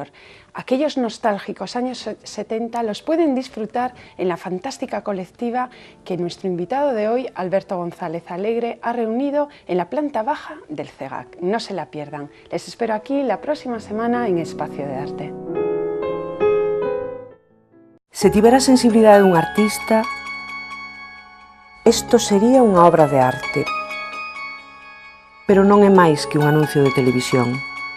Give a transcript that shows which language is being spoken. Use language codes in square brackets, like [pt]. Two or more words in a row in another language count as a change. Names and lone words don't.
[es] Aquellos nostálgicos años 70 los pueden disfrutar en la fantástica colectiva que nuestro invitado de hoy, Alberto González Alegre, ha reunido en la planta baja del CEGAC. No se la pierdan. Les espero aquí la próxima semana en Espacio de Arte. [gl] Se tivera a sensibilidade dun artista, isto sería unha obra de arte. Pero non é máis que un anuncio de televisión.